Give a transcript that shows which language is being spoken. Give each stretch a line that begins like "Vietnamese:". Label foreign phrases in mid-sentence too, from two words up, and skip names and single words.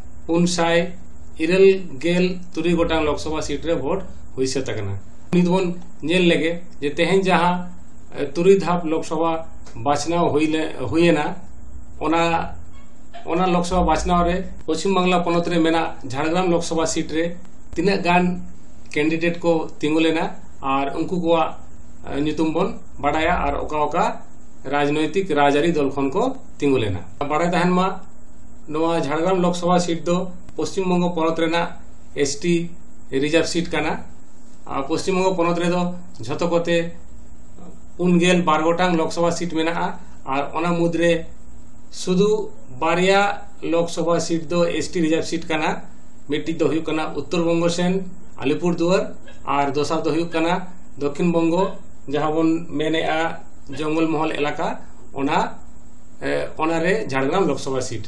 Santali: 593 गोटांग लोकसभा सीट रे भोट हुई से तकना नित बन नेल लेगे जे तेहेन जहां तुरुई धाप लोकसभा बाचनाव हुईना ओना लोकसभा बाचनाव रे पश्चिम बांग्ला पनत रे मेना झाड़ग्राम लोकसभा सीट रे तीना गान कैंडिडेट को तिंगुलेना और उनको को नितुम बन बाड़ाया और ओका ओका राजनैतिक राजारी दल खन को तिंगुलेना बाड़ाय तहन मा नवा झाड़ग्राम लोकसभा सीट दो पश्चिम बंग पनत रेना
English: ST reserve seat
Santali: काना पश्चिम बंग पनत रे दो झतो कोते 12 गोटांग लोकसभा सीट मेना और ओना मुद्रे सुदु बारिया लोकसभा सीट दो
English: ST reserve seat
Santali: काना मिट्टी दो हुयुक काना उत्तर बंग सेन अलीपुरदुआर और दोसर दो हुयुक काना दक्षिण बंग जहां बन मेनेआ जंगल महल इलाका ओना रे झाड़ग्राम लोकसभा सीट।